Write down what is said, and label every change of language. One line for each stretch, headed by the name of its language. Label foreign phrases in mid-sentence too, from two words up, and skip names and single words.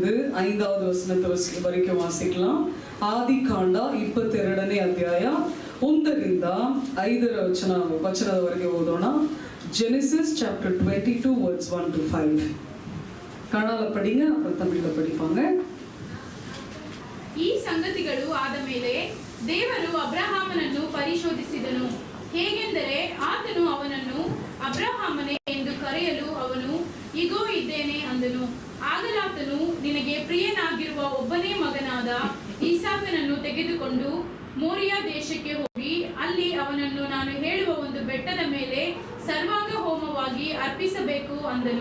Kannada: 5வது ವಚನ ವರೆಗೆ ವಾಸಿக்கலாம். ಆದಿಕಾಂಡ 22ನೇ ಅಧ್ಯಾಯ 1ರಿಂದ 5ರ ವಚನದವರೆಗೆ ಓದೋಣ.
English: Genesis chapter 22 verse 1 to 5.
Tamil: ಕನ್ನಡ படிங்க, அப்புறம் தமிழ்ல படிப்பாங்க.
Kannada: ಈ ಸಂಗತಿಗಳು ಆದ ಮೇಲೆ ದೇವರು ಅಬ್ರಹಾಮನನ್ನು ಪರಿಶೋಧಿಸಿದನು. ಹೇಗೆಂದರೆ ಆತನು ಅವನನ್ನು ಅಬ್ರಹಾಮನೇ ಎಂದು ಕರೆಯಲು ಅವನು ಇಗೋ ಇದ್ದೇನೆ ಅಂದನು. ಆಗಲಾತನು ನಿನಗೆ ಪ್ರಿಯನಾಗಿರುವ ಒಬ್ಬನೇ ಮಗನಾದ ಈಸಾಕನನ್ನು ತೆಗೆದುಕೊಂಡು ಮೋರಿಯಾ ದೇಶಕ್ಕೆ ಹೋಗಿ ಅಲ್ಲಿ ಅವನನ್ನು ನಾನು ಹೇಳುವ ಒಂದು ಬೆಟ್ಟದ ಮೇಲೆ ಸರ್ವಾಂಗ ಹೋಮವಾಗಿ ಅರ್ಪಿಸಬೇಕು ಅಂದನು.